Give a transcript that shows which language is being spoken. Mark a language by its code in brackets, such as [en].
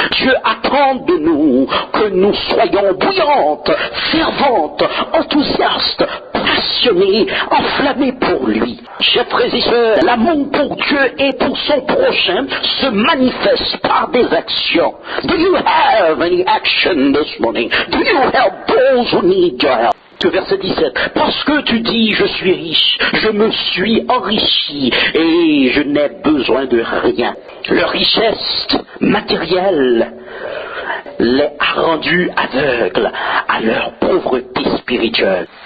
[fr] Dieu attend de nous que nous soyons bouillantes, ferventes, enthousiastes, passionnées, enflammées pour lui. Chers frères et sœurs, l'amour pour Dieu et pour son prochain se manifeste par des actions. [en] Do you have any action this morning? Do you help those who need your help? [fr] Verset 17, parce que tu dis je suis riche, je me suis enrichi et je n'ai besoin de rien. Leur richesse matérielle les a rendus aveugles à leur pauvreté spirituelle.